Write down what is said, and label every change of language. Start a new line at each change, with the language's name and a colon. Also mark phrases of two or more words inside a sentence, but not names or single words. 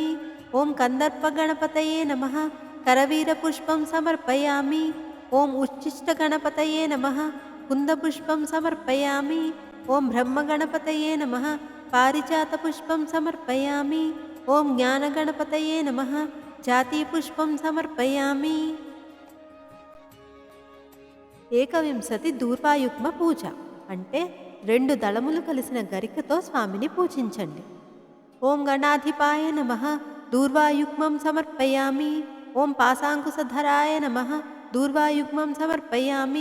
Sanskrit: ॐ कन्दर्पगणपतये नमः करवीरपुष्पं समर्पयामि। ॐ उच्छिष्टगणपतये नमः कुन्दपुष्पं समर्पयामि। ॐ ब्रह्मगणपतये नमः पारिजातपुष्पं समर्पयामि। ॐ ज्ञानगणपतये नमः जातिपुष्पं समर्पयामि।
Telugu: ఏకవింశతి దూర్వాయుగ్మ పూజ అంటే 2 దళములు కలిసిన గరికతో స్వామిని పూజించండి.
Sanskrit: ఓం గణాధిపాయ నమః దూర్వాయుగ్మం సమర్పయామి. ఓం పాశాంకుశధరాయ నమః దూర్వాయుగ్మం సమర్పయామి.